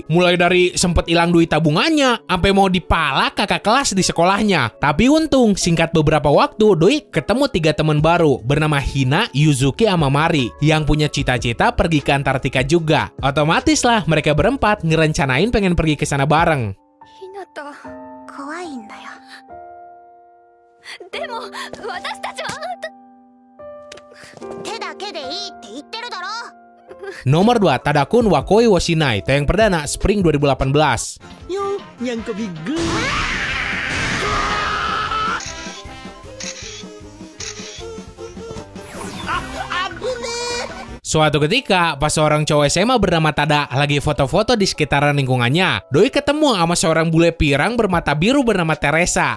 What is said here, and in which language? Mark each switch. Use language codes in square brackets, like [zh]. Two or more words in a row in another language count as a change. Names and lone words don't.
[id] Mulai dari sempet hilang duit tabungannya, sampai mau dipala kakak kelas di sekolahnya. Tapi untung, singkat beberapa waktu, doi ketemu 3 teman baru bernama Hina, Yuzuki, sama Mari yang punya cita-cita pergi ke Antartika juga. Otomatis lah mereka berempat ngerencanain pengen pergi ke sana bareng. [ja] ひなた、かわいいだよ。でも、私は手だけでいいって言ってるだろ. [id] Nomor 2, Tadakun wa Koi wo Shinai, tayang perdana Spring 2018. Yo, nyangka bigu. Suatu ketika, pas seorang cowok SMA bernama Tada lagi foto-foto di sekitaran lingkungannya, doi ketemu sama seorang bule pirang bermata biru bernama Teresa.